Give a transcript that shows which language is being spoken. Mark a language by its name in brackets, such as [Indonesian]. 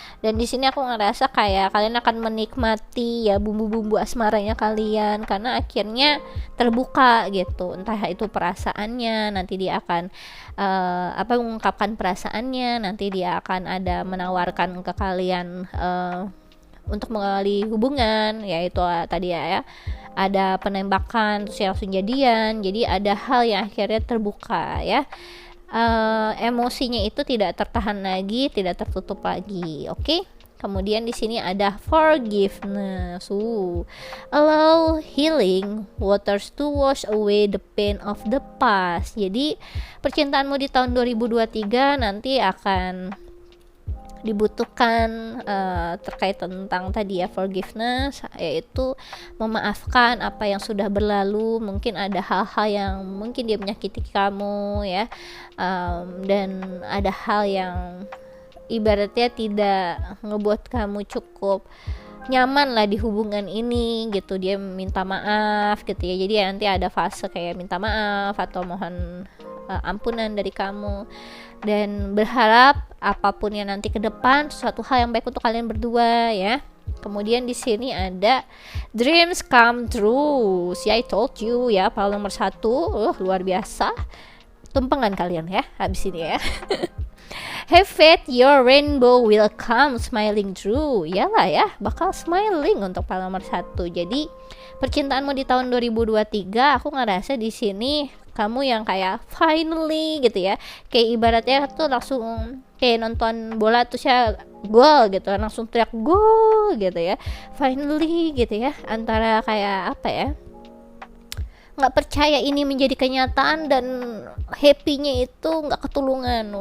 [Indonesian] Dan di sini aku ngerasa kayak kalian akan menikmati ya bumbu-bumbu asmaranya kalian, karena akhirnya terbuka gitu, entah itu perasaannya, nanti dia akan mengungkapkan perasaannya, nanti dia akan ada menawarkan ke kalian untuk mengalih hubungan, yaitu tadi ya ada penembakan terus ya langsung jadian. Jadi ada hal yang akhirnya terbuka ya, emosinya itu tidak tertahan lagi, tidak tertutup lagi. Oke. Kemudian di sini ada forgiveness. [English] Allow healing waters to wash away the pain of the past. [Indonesian] Jadi percintaanmu di tahun 2023 nanti akan dibutuhkan terkait tentang tadi ya forgiveness, yaitu memaafkan apa yang sudah berlalu. Mungkin ada hal-hal yang mungkin dia menyakiti kamu ya, dan ada hal yang ibaratnya tidak ngebuat kamu cukup nyaman lah di hubungan ini gitu. Dia minta maaf gitu ya, jadi nanti ada fase kayak minta maaf atau mohon ampunan dari kamu, dan berharap apapun yang nanti ke depan suatu hal yang baik untuk kalian berdua ya. Kemudian di sini ada [English] dreams come true. See, I told you ya, pile [Indonesian] nomor 1. Luar biasa. Tumpengan kalian ya habis ini ya. [English] Have faith your rainbow will come smiling true. [Indonesian] Iyalah ya, bakal smiling untuk pile nomor 1. Jadi percintaanmu di tahun 2023 aku ngerasa di sini kamu yang kayak finally gitu ya, kayak ibaratnya tuh langsung kayak nonton bola tuh ya, gol gitu, langsung teriak gol gitu ya, finally gitu ya, antara kayak apa ya, nggak percaya ini menjadi kenyataan dan happy-nya itu nggak ketulungan.